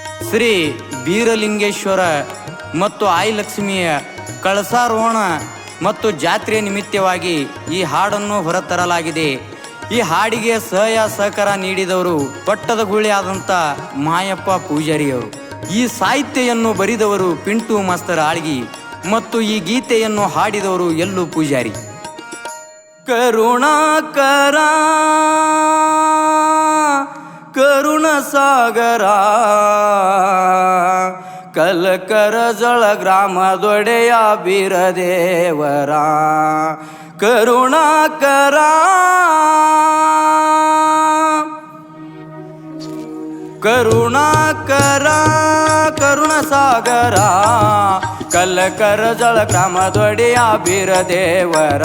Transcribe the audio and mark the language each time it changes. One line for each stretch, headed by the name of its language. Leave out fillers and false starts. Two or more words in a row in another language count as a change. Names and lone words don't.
Kannada: ಶ್ರೀ ಬೀರಲಿಂಗೇಶ್ವರ ಮತ್ತು ಆಯಿಲಕ್ಷ್ಮಿಯ ಕಳಸಾರೋಹಣ ಮತ್ತು ಜಾತ್ರೆ ನಿಮಿತ್ತವಾಗಿ ಈ ಹಾಡನ್ನು ಹೊರತರಲಾಗಿದೆ. ಈ ಹಾಡಿಗೆ ಸಹಕಾರ ನೀಡಿದವರು ಪಟ್ಟದಗುಳಿ ಆದಂಥ ಮಾಯಪ್ಪ ಪೂಜಾರಿಯವರು. ಈ ಸಾಹಿತ್ಯವನ್ನು ಬರೆದವರು ಪಿಂಟು ಮಾಸ್ತರ್ ಆಳ್ಗಿ ಮತ್ತು ಈ ಗೀತೆಯನ್ನು ಹಾಡಿದವರು ಎಲ್ಲು ಪೂಜಾರಿ. ಕರುಣಾಕರ ಕರುಣ ಸಾಗರ ಕಲಕರ ಜಳ ಗ್ರಾಮದೊಡೆಯ ಬೀರದೇವರ. ಕರುಣಾಕರ ಕರುಣಾಕರ ಕರುಣ ಸಾಗರ ಕಲಕರ ಜಳ ಗ್ರಾಮದೊಡೆಯ ಬೀರದೇವರ.